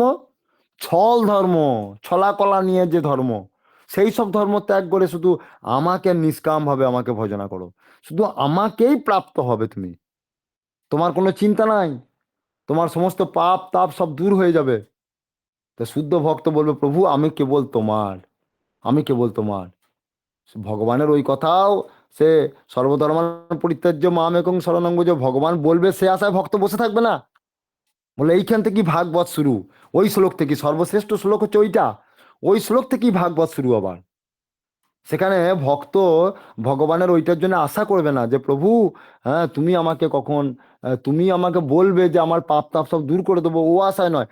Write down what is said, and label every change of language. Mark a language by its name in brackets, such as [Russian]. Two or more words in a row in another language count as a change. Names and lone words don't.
[Bangla] ছল ধর্ম, ছলা কলা নিয়ে যে ধর্ম, সেই সব ধর্ম ত্যাগ করে শুধু আমাকে নিষ্কাম ভাবে আমাকে ভজনা করো, শুধু আমাকেই প্রাপ্ত হবে তুমি, তোমার কোনো চিন্তা নাই, তোমার সমস্ত পাপ তাপ সব দূর হয়ে যাবে। তো শুদ্ধ ভক্ত বলবে প্রভু আমি কেবল তোমার, আমি কেবল তোমার। ভগবানের ওই কথাও, সে [Sanskrit] সর্বধর্মান পরিত্যাজ্য মাম একং শরণং ব্রজ, [Bangla] ভগবান বলবে সে আশায় ভক্ত বসে থাকবে না। বলে এইখান থেকেই ভাগবত শুরু, ওই শ্লোক থেকে, সর্বশ্রেষ্ঠ শ্লোক হচ্ছে ওইটা, ওই শ্লোক থেকেই ভাগবত শুরু। আবার সেখানে ভক্ত ভগবানের ওইটার জন্য আশা করবে না যে প্রভু তুমি আমাকে কখন, তুমি আমাকে বলবে যে আমার পাপ তাপ সব দূর করে দেবো, ও আশায় নয়।